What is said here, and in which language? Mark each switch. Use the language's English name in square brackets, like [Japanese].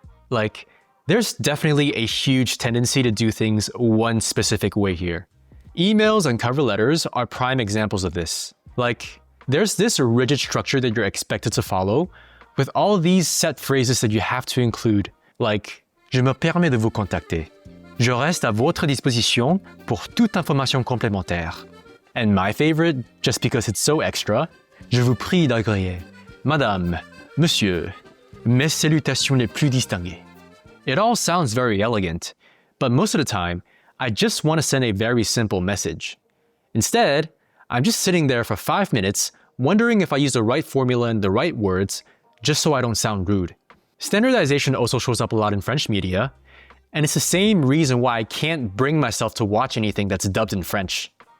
[English] Like, there's definitely a huge tendency to do things one specific way here. Emails and cover letters are prime examples of this. Like, there's this rigid structure that you're expected to follow, with all these set phrases that you have to include, like, [French] Je me permets de vous contacter. Je reste à votre disposition pour toute information complémentaire. [English] And my favorite, just because it's so extra, [French] Je vous prie d'agréer. Madame, Monsieur, mes salutations les plus distinguées. [English] It all sounds very elegant, but most of the time, I just want to send a very simple message. Instead, I'm just sitting there for 5 minutes wondering if I use the right formula and the right words just so I don't sound rude. Standardization also shows up a lot in French media, and it's the same reason why I can't bring myself to watch anything that's dubbed in French.